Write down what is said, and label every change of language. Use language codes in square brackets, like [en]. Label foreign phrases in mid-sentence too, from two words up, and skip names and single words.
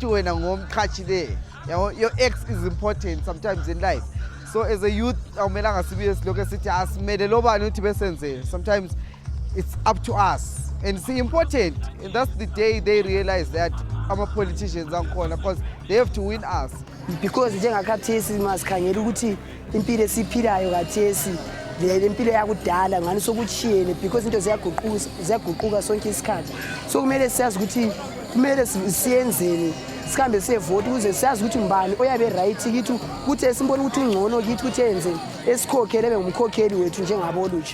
[en] Your ex is important sometimes in life. So as a youth, sometimes it's up to us. And it's important. And that's the day they realize that our politicians because they have to win us. [nd] Because njengakhathesi masikhangela ukuthi impilo esiphilayo khathesi le impilo yakudala ngani sokuchiyene because into ziyaguquka sonke isikhathi. So kumele siyazi ukuthi kumele siyenzeni sikhambe siyevote ukuze siyazi ukuthi mbani oyabe right kithi ukuthi simbone ukuthi ungcono kithi ukuthi enze esikhokhele ngumkhokheli wethu njengabo olutsha.